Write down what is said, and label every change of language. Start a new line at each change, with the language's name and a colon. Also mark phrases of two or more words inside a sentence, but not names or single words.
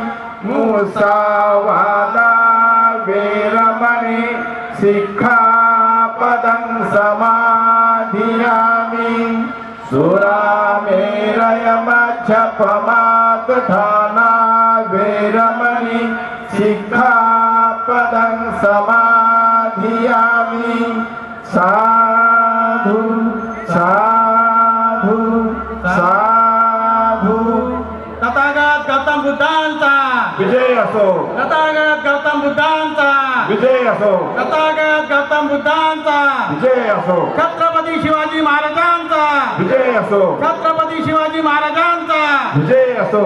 Pali: मुसावादा वेरमणि सिक्खापदं समाधियामि सुरामेरयमच्छपमादधाना वेरमणि सिक्खापदं समाधियामि साधु साधु साधु
Marathi: तथागत गौतम बुद्धांचा विजय असो तथागत गौतम बुद्धांचा विजय असो तथागत गौतम बुद्धांचा विजय असो छत्रपती शिवाजी महाराजांचा विजय असो छत्रपती शिवाजी महाराजांचा विजय असो